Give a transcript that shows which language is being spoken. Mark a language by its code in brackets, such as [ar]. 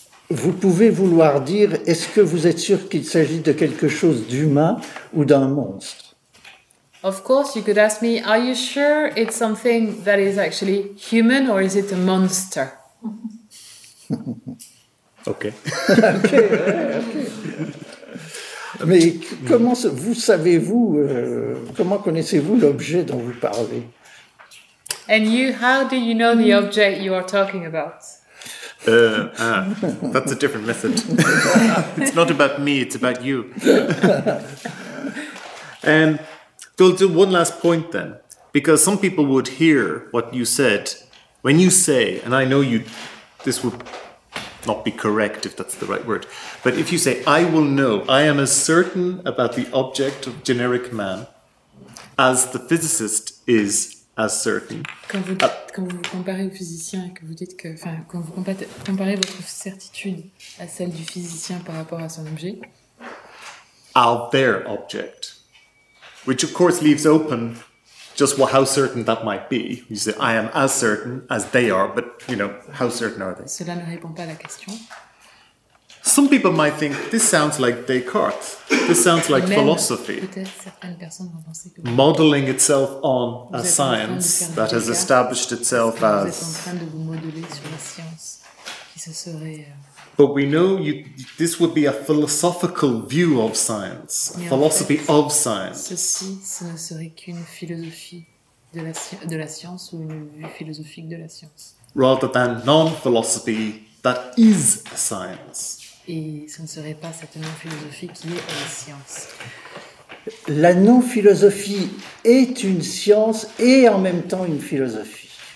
[fr] Vous pouvez vouloir dire, est-ce que vous êtes sûr qu'il s'agit de quelque chose d'humain ou d'un monstre? [en] Of course, you could ask me, are you sure it's something that is actually human or is it a monster? Okay. Okay. [fr] Mais comment vous savez-vous, comment connaissez-vous l'objet dont vous parlez? [en] And you, how do you know the object you are talking about? That's a different method. It's not about me, it's about you. We'll do one last point then, because some people would hear what you said when you say, and I know you, this would not be correct if that's the right word, but if you say, I will know, I am as certain about the object of generic man as the physicist is as certain. [fr] Quand vous comparez au physicien et que vous dites que, enfin, quand vous comparez votre certitude à celle du physicien par rapport à son objet, [en] are their object. Which, of course, leaves open just how certain that might be. You say, I am as certain as they are, but, you know, how certain are they? [fr] Cela ne répond pas à la question. [en] Some people might think, this sounds like Descartes. This sounds like [fr] même [en] philosophy. [fr] Peut-être certaines personnes vont penser que [en] modeling itself on a science that has established itself as... [fr] Vous êtes en train de vous modeler sur la science qui se serait... [en] But we know this would be a philosophical view of science, a philosophy of science. [fr] Ceci, ce ne serait qu'une philosophie de la science ou une vue philosophique de la science. [en] Rather than non-philosophy that is science. [fr] Et ce ne serait pas cette non-philosophie qui est la science. La non-philosophie est une science et en même temps une philosophie.